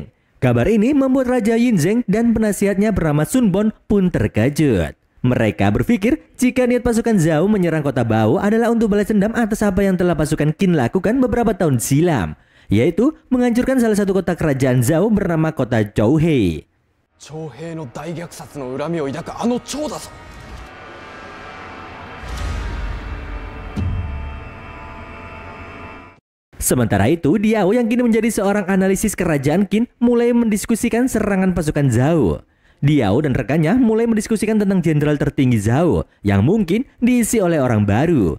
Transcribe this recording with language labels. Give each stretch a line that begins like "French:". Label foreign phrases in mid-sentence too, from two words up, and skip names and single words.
Indonesian: Kabar ini membuat Raja Yingzheng dan penasihatnya bernama Sun Bon pun terkejut. Mereka berpikir jika niat pasukan Zhao menyerang kota Bao adalah untuk balas dendam atas apa yang telah pasukan Qin lakukan beberapa tahun silam, yaitu menghancurkan salah satu kota kerajaan Zhao bernama kota Zhouhei.
Japanese: 徴兵の大虐殺の恨みを抱くあの趙だぞ。
Indonesian: Sementara itu, Diao yang kini menjadi seorang analisis kerajaan Qin mulai mendiskusikan serangan pasukan Zhao. Diao dan rekannya mulai mendiskusikan tentang jenderal tertinggi Zhao yang mungkin diisi oleh orang baru.